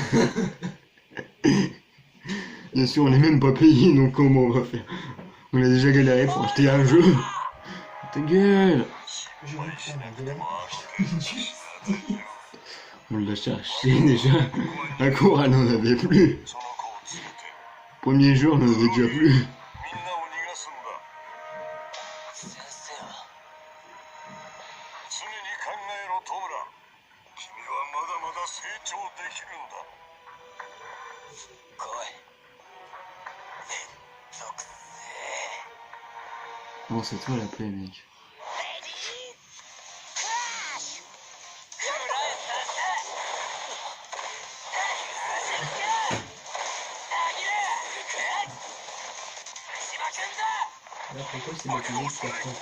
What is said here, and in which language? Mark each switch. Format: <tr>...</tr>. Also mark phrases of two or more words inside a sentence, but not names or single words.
<fr>Bien sûr, on n'est même pas payé, donc comment on va faire? On a déjà galéré pour acheter un jeu. Ta gueule! Je vais prendre la gueule. On l'a cherché déjà. À Cora n'en avait plus.</fr> <ja>その子を連れて</ja> <fr>Premier jour, on en avait déjà plus.</fr> <ja>みんなを逃がすんだ。先生は常に考えろ、トムラ。君はまだまだ成長できるんだ。来い。属性。</ja> <fr>Bon, c'est toi la plaie, mec. Alors pourquoi c'est Bakugo qui affronte...</fr>